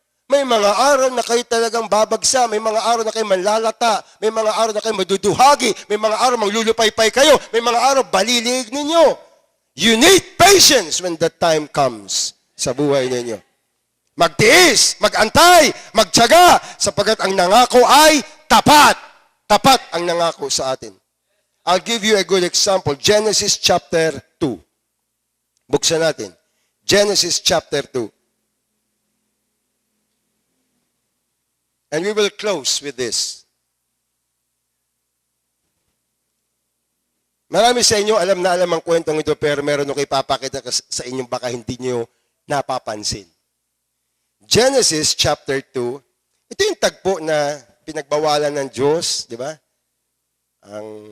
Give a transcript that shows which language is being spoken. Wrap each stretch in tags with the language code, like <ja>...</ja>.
<tl>May mga araw na kayo talagang babagsa, may mga araw na kayo manlalata, may mga araw na kayo maduduhagi, may mga araw maglulupay-pay kayo, may mga araw balilig ninyo.</tl> <en>You need patience when that time comes</en> <tl>sa buhay ninyo. Magtiis, magantay, magtiyaga, sapagkat ang nangako ay tapat. Tapat ang nangako sa atin.</tl> <en>I'll give you a good example. Genesis chapter 2.</en> <tl>Buksan natin.</tl> <en>Genesis chapter 2. And we will close with this.</en> <tl>Marami sa inyo alam na alam ang kwentong ito, pero meron ako ipapakita sa inyo baka hindi nyo napapansin. Genesis chapter 2, ito yung tagpo na pinagbawalan ng Diyos, di ba? Ang</tl>